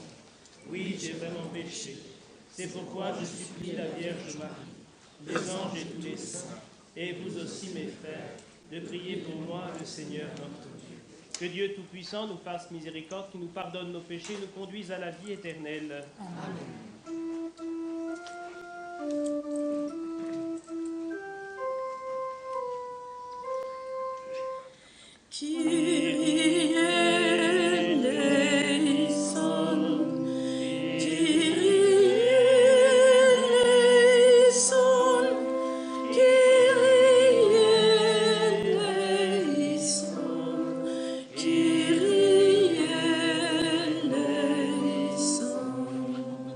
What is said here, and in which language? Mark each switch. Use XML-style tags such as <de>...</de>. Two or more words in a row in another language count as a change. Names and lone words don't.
<fr>Oui, j'ai vraiment péché. C'est pourquoi je supplie la Vierge Marie, les anges et tous les saints, et vous aussi mes frères, de prier pour moi le Seigneur notre Dieu. Que Dieu Tout-Puissant nous fasse miséricorde, qui nous pardonne nos péchés, nous conduise à la vie éternelle. Amen.</fr> <el>Kyrie eleison, Kyrie eleison, Kyrie eleison, Kyrie eleison.</el>